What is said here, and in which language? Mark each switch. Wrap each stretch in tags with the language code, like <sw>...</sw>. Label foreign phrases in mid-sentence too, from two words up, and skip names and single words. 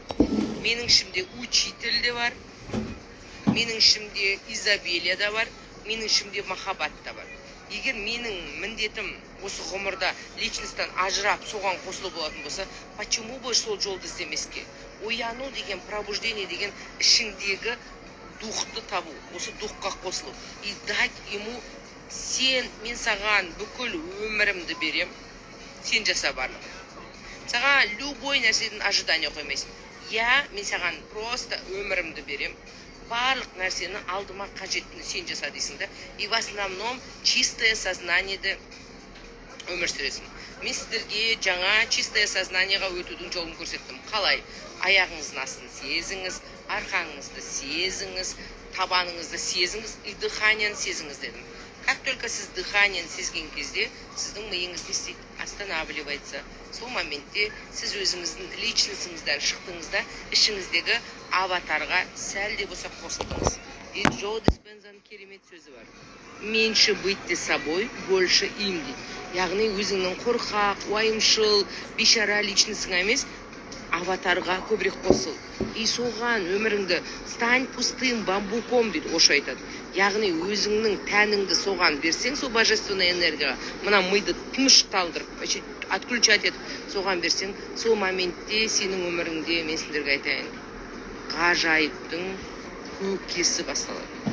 <kk>Менің ішімде учитель де бар. Менің ішімде Изабелия да бар. Менің ішімде махаббат та бар. Егер менің міндетім осы ғұмырда личностьтан ажырап, соған қосылу болатын болса,</kk> <ru>почему бы</ru> <kk>сол жолды іздемеске? Ояну деген, пробуждение деген ішіңдегі духты табу, осы духқа қосылу.</kk> <ru>И дать ему</ru> <kk>мен саған бүкіл өмірімді берем, сен жаса барлығын. Саған любой нәрседен ожидание қоймайсың. Мен саған просто өмірімді берем. Барлық нәрсені алдыма қажеттіні сен жаса дейсің да.</kk> <ru>И в основном чистое сознаниеде</ru> <kk>өмір сүресің. Мен сіздерге жаңа</kk> <ru>чистое сознаниеға</ru> <kk>өтудің жолын көрсеттім. Қалай? Аяғыңыздың астын сезіңіз, арқаңызды сезіңіз, табаныңызды сезіңіз,</kk> <ru>и дыханияны</ru> <kk>сезіңіз дедім.</kk> <ru>Как только</ru> <kk>сіз дыханияны сезген кезде, сіздің миыңыз не істейді?</kk> <ru>Останавливается.</ru> <kk>Сол моментте сіз өзіңіздің личностіңізден шықтыңызда, ішіңіздегі аватарға сәл де болса қосылдыңыз. И Джо Диспензаның керемет сөзі бар.</kk> <ru>Меньше быть собой, больше им дейді.</ru> <kk>Яғни өзіңнің қорқақ, уайымшыл, бейшара личностіңа емес, аватарға көбірек қосыл. И соған өміріңді</kk> <ru>стань пустым бамбуком</ru> <kk>дейді, Оша айтады. Яғни өзіңнің тәніңді соған берсең, сол</kk> <ru>божественная энергияға,</ru> <kk>мына миды тынышталдырып, отключать етіп, соған берсең, сол моментте сенің өміріңде, мен сендерге айтайын, ғажайыптың көкесі басталады.</kk>